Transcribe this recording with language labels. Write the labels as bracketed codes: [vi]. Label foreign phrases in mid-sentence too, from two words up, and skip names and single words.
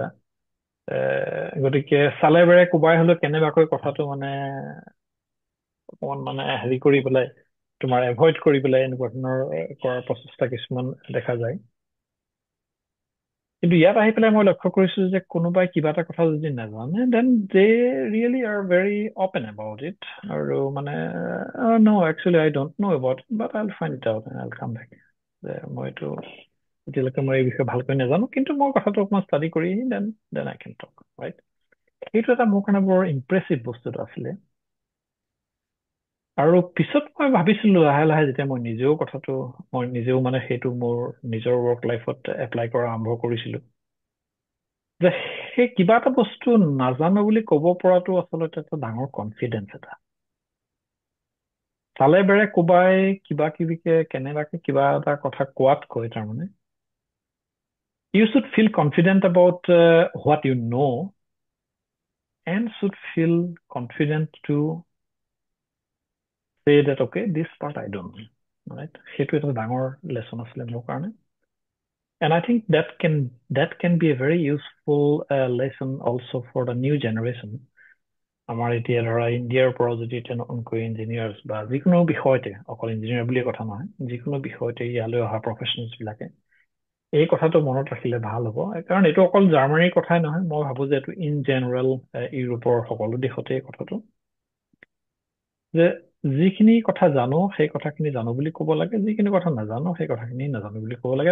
[as] গতিকে চালে বেৰে কোবাই হলেও কেনেবাকৈ কথাটো মানে অকমান মানে হেৰি কৰি পেলাই তোমাৰ এভইড কৰি পেলাই এনেকুৱা ধৰণৰ কৰাৰ প্ৰচেষ্টা কিছুমান দেখা যায়। কিন্তু ইয়াত আহি পেলাই মই লক্ষ্য কৰিছো যে কোনোবাই কিবা এটা কথা যদি নাজানে, [en] then they really are very open about it, [as] আৰু মানে [en] no actually I don't know about it, but I will find it out and I will come back. [as] যে মইতো এতিয়ালৈকে মই এই বিষয়ে ভালকৈ নাজানো, কিন্তু মই কথাটো অকমান ষ্টাডি কৰি [en] then then I can talk, right? [as] সেইটো এটা মোৰ কাৰণে বৰ ইম্প্ৰেছিভ বস্তুটো আছিলে। আৰু পিছত মই ভাবিছিলো লাহে লাহে, যেতিয়া মই নিজেও মানে সেইটো মোৰ নিজৰ [en] work lifeত apply [as] কৰা আৰম্ভ কৰিছিলো, যে সেই কিবা এটা বস্তু নাজানো বুলি ক'ব পৰাটো আচলতে এটা ডাঙৰ কনফিডেন্স এটা। চালে বেৰে কোবাই কিবা কিবিকে কেনেবাকে কিবা এটা কথা কোৱাতকৈ তাৰমানে [en] you should feel confident about what you know and should feel confident to say that okay, this part I don't know, right? [as] সেইটো এটা ডাঙৰ লেচন আছিলে মোৰ কাৰণে, [en] and I think that can be a very useful lesson also for the new generation. [as] আমাৰ এতিয়া ধৰা ইণ্ডিয়াৰ পৰা যদি তেনেকৈ ইঞ্জিনিয়াৰ্ছ বা যিকোনো বিষয়তে, অকল ইঞ্জিনিয়াৰ বুলিয়ে কথা নহয়, যিকোনো বিষয়তে ইয়ালৈ অহা প্ৰফেচনেলছ বিলাকে এই কথাটো মনত ৰাখিলে ভাল হ'ব। কাৰণ এইটো অকল জাৰ্মানীৰ কথাই নহয়, মই ভাবো যে এইটো [en] in general [as] ইউৰোপৰ সকলো দেশতে এই কথাটো, যে যিখিনি কথা জানো সেই কথাখিনি জানো বুলি ক'ব লাগে, যিখিনি কথা নাজানো সেই কথাখিনি নাজানো বুলি ক'ব লাগে।